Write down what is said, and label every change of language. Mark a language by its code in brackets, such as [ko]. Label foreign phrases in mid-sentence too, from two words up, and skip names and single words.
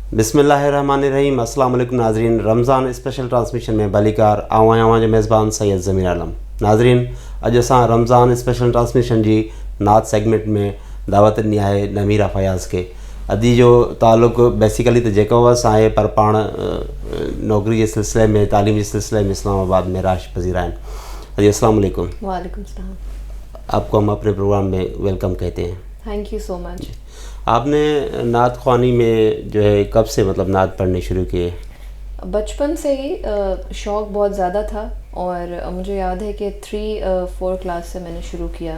[ar] بسم اللہ الرحمن الرحیم. السلام علیکم ناظرین. [sd] رمضان [en] special transmission [sd] میں بلیکار آواں جو میزبان سید ضمیر عالم. ناظرین اج اساں رمضان [en] special transmission [sd] جی نعت سیگمنٹ میں دعوت ॾिनी आहे नमीरा फयाज़ खे. अॼु जो तालुक़ु बेसिकली त जेको हुअसि आहे पर पाण नौकरी जे सिलसिले में तालीम जे सिलसिले में इस्लामाबाद में राश पज़ीर आहिनि. [ar] जी السلام علیکم. وعلیکم السلام. [ur] آپ کو ہم اپنے پروگرام میں ویلکم کہتے ہیں. [en] Thank you so much. [ur] آپ نے نعت خوانی میں جو ہے کب سے مطلب نعت پڑھنے شروع کیے? بچپن سے ہی شوق بہت زیادہ تھا اور مجھے یاد ہے کہ 3-4 کلاس سے میں نے شروع کیا.